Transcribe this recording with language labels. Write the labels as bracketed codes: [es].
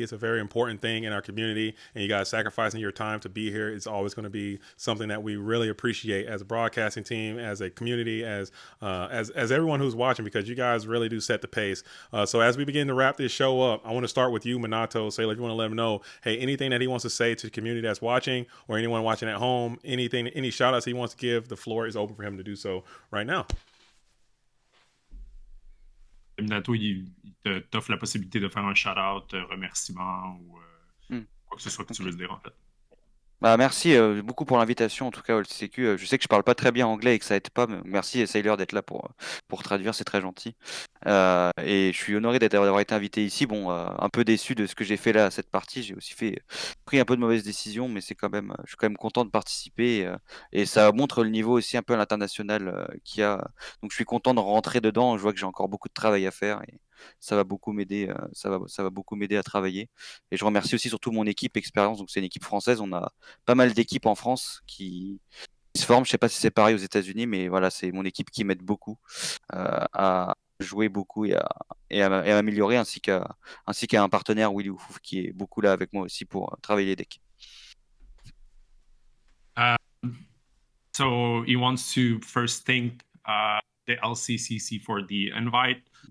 [en] It's a very important thing in our community, and you guys sacrificing your time to be here. It's always going to be something that we really appreciate as a broadcasting team, as a community, as everyone who's watching, because you guys really do set the pace. So as we begin to wrap this show up, I want to start with you, Minato. Say, if you want to let him know, hey, anything that he wants to say to the community that's watching, or anyone watching at home, any shout outs he wants to give, the floor is open for him to do so right now. [fr] Minato, il t'offre la possibilité de faire un shout-out, remerciement ou quoi que ce soit que tu veux dire en fait. Merci beaucoup pour l'invitation, en tout cas au LCCQ. Je sais que je parle pas très bien anglais et que ça aide pas, mais merci Sailor d'être là pour traduire, c'est très gentil. Et je suis honoré d'avoir été invité ici. Bon, un peu déçu de ce que j'ai fait là à cette partie. J'ai aussi pris un peu de mauvaises décisions, mais je suis quand même content de participer et ça montre le niveau aussi un peu à l'international qu'il y a. Donc je suis content de rentrer dedans. Je vois que j'ai encore beaucoup de travail à faire et ça va beaucoup m'aider. Ça va beaucoup m'aider à travailler. Et je remercie aussi surtout mon équipe expérience. Donc c'est une équipe française. On a pas mal d'équipes en France qui se forme. Je sais pas si c'est pareil aux États-Unis, mais voilà, c'est mon équipe qui m'aide beaucoup à jouer beaucoup et à m'améliorer, ainsi qu'à un partenaire, Willy Oufouf, qui est beaucoup là avec moi aussi pour travailler les decks. [en] So he wants to first thank the LCCC for the invite.